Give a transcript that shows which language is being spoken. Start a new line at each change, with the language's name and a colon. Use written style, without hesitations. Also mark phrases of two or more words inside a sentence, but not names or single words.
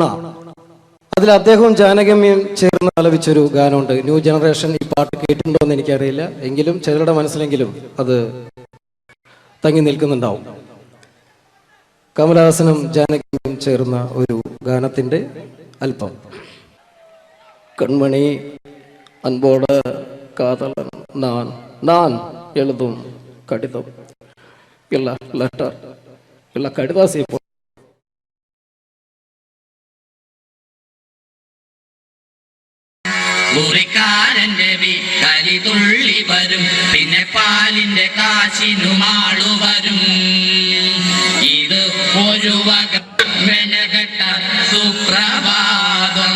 Malayalam: അതിൽ അദ്ദേഹവും ജാനകിയമ്മയും ചേർന്ന് ആലപിച്ചൊരു ഗാനമുണ്ട്. ന്യൂ ജനറേഷൻ ഈ പാട്ട് കേട്ടിട്ടുണ്ടോ എന്ന് എനിക്കറിയില്ല, എങ്കിലും ചിലരുടെ മനസ്സിലെങ്കിലും അത് തങ്ങി നിൽക്കുന്നുണ്ടാവും. കമൽഹാസനും ജാനകിയമ്മയും ചേർന്ന ഒരു ഗാനത്തിന്റെ അല്പം.
Tamil: கண்மணி அன்போட காதலன் நான் நான் எழுதும் கடிதம் இல்ல லெட்டர் இல்ல கடிதாசி
Malayalam: മുറിക്കാരന്റെ വീട്ടലി തുള്ളി വരും, പിന്നെ പാലിന്റെ കാശിനുമാളു വരും. ഇത് ഒരു വക മെനകെട്ട സുപ്രഭാതം.